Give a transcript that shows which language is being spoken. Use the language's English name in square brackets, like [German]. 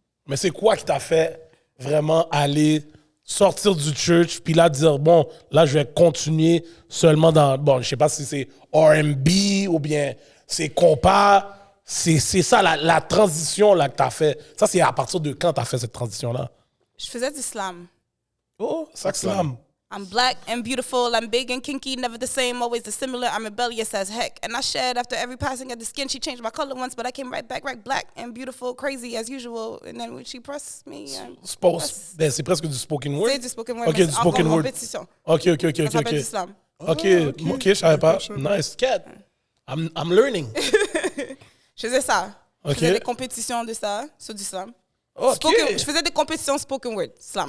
[French] Mais c'est quoi qui t'a fait vraiment aller sortir du church puis là dire bon là je vais continuer seulement dans bon je sais pas si c'est R&B ou bien c'est compas c'est ça la transition là que t'as fait ça c'est à partir de quand t'as fait cette transition là Je faisais du slam. oh ça slam [English] I'm black and beautiful, I'm big and kinky, never the same, always dissimilar, I'm rebellious as heck. And I shed after every passing of the skin. She changed my color once, but I came right back, right black and beautiful, crazy as usual. And then when she pressed me, [French] ben, c'est presque du spoken word c'est du spoken word, ok mais du c'est en spoken word compétition. ok Ça s'appelle du slam. [English] ok [French] je savais pas [English] nice cat I'm learning [French] Je faisais ça. Ok. Je faisais des compétitions de ça, sur du slam. ok Je faisais des compétitions spoken word, slam.